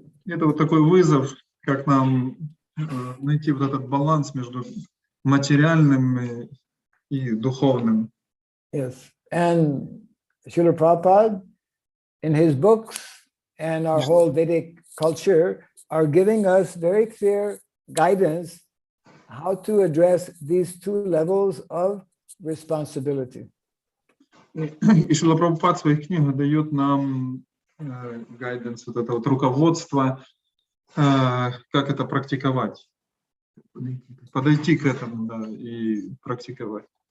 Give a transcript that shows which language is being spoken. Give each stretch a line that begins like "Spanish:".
Russian: Это вот такой вызов, как нам найти вот этот баланс между материальным и духовным.
English: Yes, and Srila Prabhupada, in his books and our whole Vedic culture, are giving us very clear guidance how to address these two levels of responsibility.
Russian: И Шрила Прабхупад в своих книгах дает нам гайденс, вот это вот руководство, как это практиковать, подойти к этому, да, и практиковать.